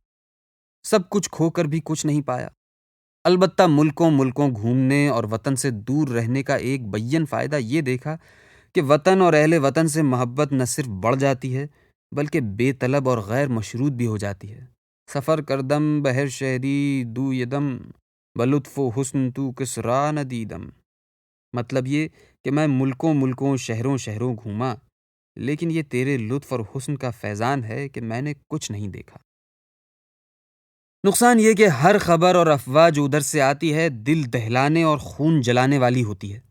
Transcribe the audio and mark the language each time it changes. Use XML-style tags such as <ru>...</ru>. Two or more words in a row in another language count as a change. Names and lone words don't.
<ur>سب کچھ کھو کر بھی کچھ نہیں پایا، البتہ ملکوں گھومنے اور وطن سے دور رہنے کا ایک بیان فائدہ یہ دیکھا کہ وطن اور اہل وطن سے محبت نہ صرف بڑھ جاتی ہے بلکہ بے طلب اور غیر مشروط بھی ہو جاتی ہے۔</ur> <fa>سفر کردم بہر شہری دو یدم بلطف و حسن تو کس را نہ دیدم۔</fa> <ur>مطلب یہ کہ میں ملکوں شہروں گھوما، لیکن یہ تیرے لطف اور حسن کا فیضان ہے کہ میں نے کچھ نہیں دیکھا۔ نقصان یہ کہ ہر خبر اور افواہ جو ادھر سے آتی ہے دل دہلانے اور خون جلانے والی ہوتی ہے۔</ur>